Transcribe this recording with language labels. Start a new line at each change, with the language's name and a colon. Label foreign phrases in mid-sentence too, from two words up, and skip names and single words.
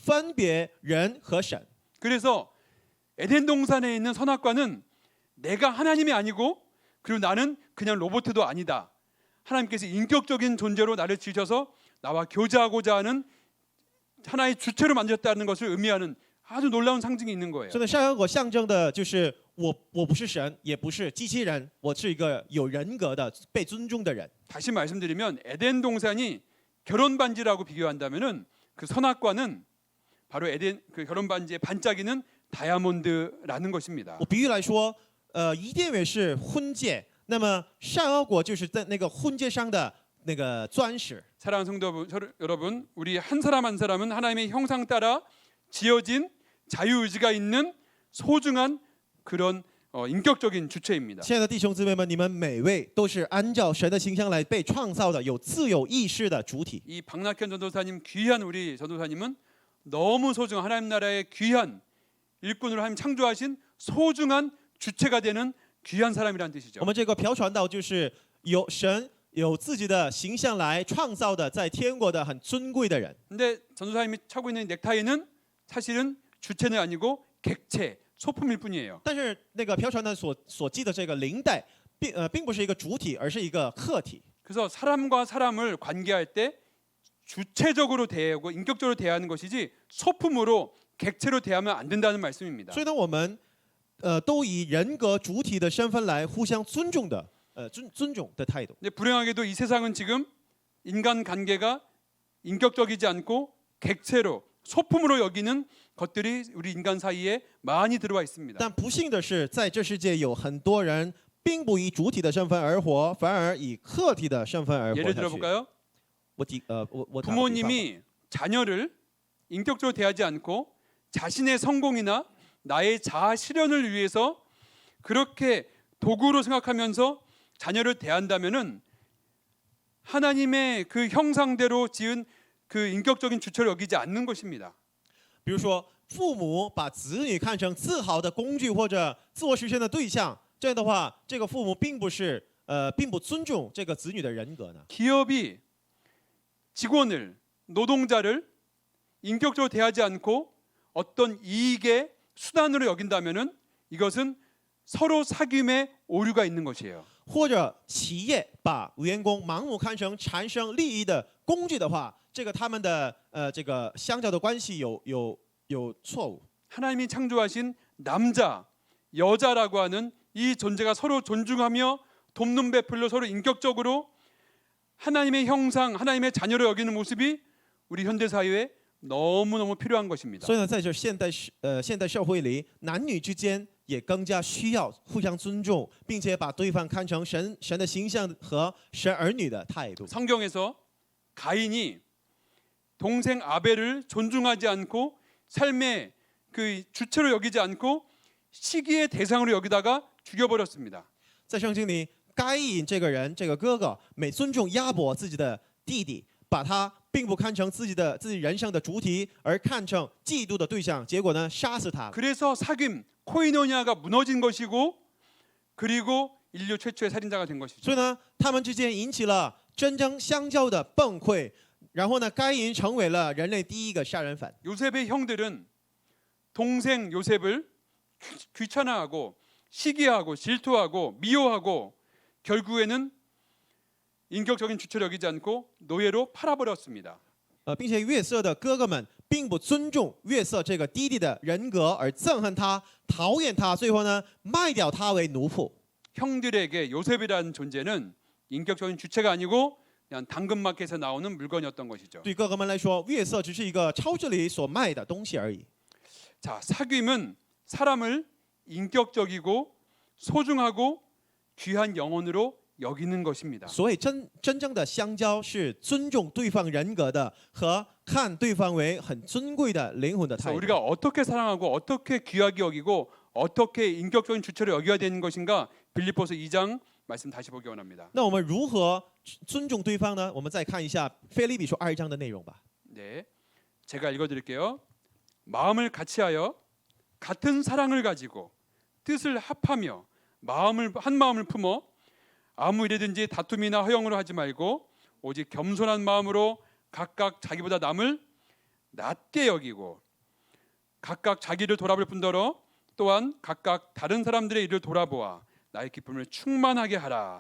Chinese: 所
Korean: 것입니다.
Chinese: 以这个善恶果分别人和神。
Korean: 그래서 에덴 동산에 있는 선악과는 내가 하나님이 아니고 그리고 나는 그냥 로봇도 아니다. 하나님께서 인격적인 존재로 나를 지으셔서 나와 교제하고자 하는 하나의 주체로 만들었다는 것을 의미하는 아주 놀라운 상징이 있는 거예요.
Chinese: 所以呢，善恶果象征的就是我不是神，也不是机器人，我是一个有人格的、被尊重的人。
Korean: 다시 말씀드리면 에덴 동산이 결혼 반지라고 비교한다면은 그 선악과는 바로 에덴 그 결혼 반지의 반짝이는 다이아몬드라는 것입니다.
Chinese: 我比喻来说，伊甸园是婚戒，那么善恶果就是在那个婚戒上的那个钻石。
Korean: 사랑하는 성도 여러분, 우리 한 사람 한 사람은 하나님의 형상 따라 지어진 자유의지가 있는 소중한 그런 인격적인 주체입니다.
Chinese: 亲爱的弟兄姊妹们，你们每位都是按照神的形象来被创造的，有自由意识的主体。
Korean: 이 박낙현 전도사님 귀한 우리 전도사님은 너무 소중한 하나님 나라의 귀한 일꾼으로 하나님 창조하신 소중한 주체가 되는 귀한 사람이라는 뜻이죠.
Chinese: 我们这个朴传道就是有神有自己的形象来创造的，在天国的很尊贵的人。
Korean: 근데 전도사님이 차고 있는 넥타이는 사실은 주체는 아니고 객체, 소품일 뿐이에요.
Chinese: 但是那个朴传道所系的这个领带，并不是一个主体，而是一个客体。
Korean: 그래서 사람과 사람을 관계할 때 주체적으로 대하고 인격적으로 대하는 것이지 소품으로 객체로 대하면 안 된다는 말씀입니다.
Chinese: 所以呢，我们都以人格主体的身份来互相尊重的，尊重的态度。
Korean: 근데 불행하게도 이 세상은 지금 인간 관계가 인격적이지 않고 객체로 소품으로 여기는 것들이 우리 인간 사이에 많이 들어와 있습니다.
Chinese: 但不幸的是，在这世界有很多人并不以主体的身份而活，反而以客体的身份而活
Korean: 예를
Chinese: 下去。
Korean: 들어볼까요?
Chinese: 我打个比方
Korean: 부모님이 자녀를 인격적으로 대하지 않고 자신의 성공이나 나의 자아 실현을 위해서 그렇게 도구로 생각하면서 자녀를 대한다면은 하나님의 그 형상대로 지은 그 인격적인 주체를 여기지 않는 것입니다.
Chinese: 比如说，父母把子女看成自豪的工具或者自我实现的对象，这样的话，这个父母并不尊重这个子女的人格呢。
Korean: 기업이 직원을 노동자를 인격적으로 대하지 않고 어떤 이익의 수단으로 여긴다면은 이것은 서로 사귐의 오류가 있는 것이에요.
Chinese: 或者企业把员工盲目看成产生利益的工具的话，这个他们的这个相交的关系有错误。
Korean: 하나님이 창조하신 남자, 여자라고 하는 이 존재가 서로 존중하며 돕는 베풀로 서로 인격적으로 하나님의 형상, 하나님의 자녀로 여기는 모습이 우리 현대 사회에 너무너무 필요한 것입니다.
Chinese: 所以呢，在这现代社会里，男女之间也更加需要互相尊重，并且把对方看成神的形象和神儿女的态度。
Korean: 성경에서 가인이 동생 아벨을 존중하지 않고 삶의 그 주체로 여기지 않고 시기의 대상으로 여기다가 죽여버렸습니다.
Chinese: 在圣经里，该隐这个人，这个哥哥，每尊重亚伯自己的弟弟，把他并不看成自己人生的主体，而看成嫉妒的对象，结果呢，杀死他。
Korean: 그래서 사귐 코이노니아가 무너진 것이고 그리고 인류 최초의 살인자가 된 것이죠.
Chinese: 所以呢，他们之间引起了真正相交的崩溃，然后呢，该隐成为了人类第一个杀人犯。
Korean: 요셉의 형들은 동생 요셉을 귀찮아하고 시기하고 질투하고 미워하고 결국에는 인격적인 주체를 여기지 않고 노예로 팔아버렸습니다.
Chinese: 并且约瑟的哥哥们并不尊重约瑟这个弟弟的人格，而憎恨他、讨厌他，最后呢，卖掉他为奴仆。
Korean: 형들에게 요셉이라는 존재는 인격적인 주체가 아니고 그냥 당근마켓에서 나오는 물건이었던 것이죠.
Chinese: 对哥哥们来说，约瑟只是一个超市里所卖的东西而已。
Korean: 자, 사귐은 사람을 인격적이고 소중하고 귀한 영혼으로 여기는 것입니다.
Chinese: 所以真正的相交是尊重对方人格的，和看对方为很尊贵的灵魂的
Korean: 그래서
Chinese: 态度。
Korean: 우리가 어떻게 사랑하고 어떻게 귀하게 여기고 어떻게 인격적인 주체로 여겨야 되는 것인가 빌립보서 2장 말씀 다시 보기 원합니다.
Chinese: 那我们如何尊重对方呢？我们再看一下腓立比书2章的内容吧。
Korean: 네, 제가 읽어드릴게요. 마음을 같이하여 같은 사랑을 가지고 뜻을 합하며 한 마음을 품어 아무 일이든지 다툼이나 허영으로 하지 말고 오직 겸손한 마음으로 각각 자기보다 남을 낮게 여기고 각각 자기를 돌아볼 뿐더러 또한 각각 다른 사람들의 일을 돌아보아 나의 기쁨을 충만하게 하라.